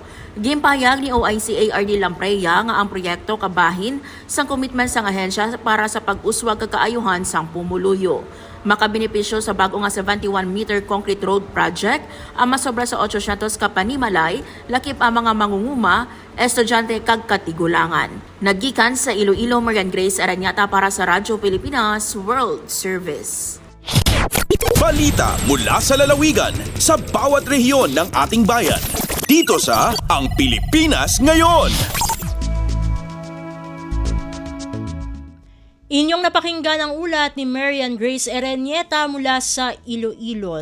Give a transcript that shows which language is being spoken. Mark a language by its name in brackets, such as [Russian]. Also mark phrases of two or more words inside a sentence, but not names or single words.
[Hiligaynon] Gimpahayag ni OIC ARD Lampreya nga ang proyekto kabahin sang commitment sang ahensya para sa pag-uswag kakaayuhan sang pumuluyo. Makabenepisyo sa bago nga 71-meter [English] concrete road project [Hiligaynon] ang masobra sa 800 ka panimalay, lakip ang mga mangunguma, estudyante kag katigulangan. Naggikan sa Iloilo, Marian Grace Aranyata para sa Radyo Pilipinas World Service. [Filipino] Balita mula sa lalawigan sa bawat rehiyon ng ating bayan. Dito sa Ang Pilipinas Ngayon. Inyong napakinggan ang ulat ni Marian Grace Erenieta mula sa Iloilo.